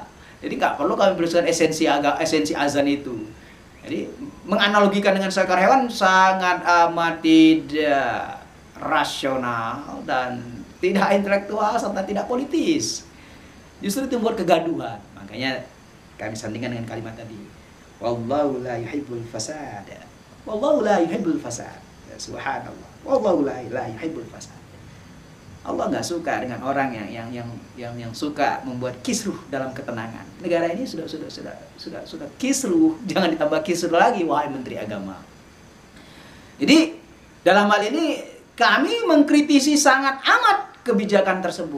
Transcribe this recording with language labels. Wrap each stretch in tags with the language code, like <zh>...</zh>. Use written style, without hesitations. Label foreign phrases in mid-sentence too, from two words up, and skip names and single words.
<id>Jadi nggak perlu kami jelaskan esensi azan itu. Jadi menganalogikan dengan seekor hewan sangat amat tidak rasional dan tidak intelektual serta tidak politis. Justru itu membuat kegaduhan. Makanya kami sandingkan dengan kalimat tadi.</id> <ar>والله لا يحب الفساد والله لا يحب الفساد. سبحان الله والله لا يحب الفساد.</ar> <id>Allah nggak suka dengan orang yang suka membuat kisruh dalam ketenangan. Negara ini sudah kisruh, jangan ditambah kisruh lagi wahai Menteri Agama. Jadi dalam hal ini kami mengkritisi sangat amat kebijakan tersebut.</id>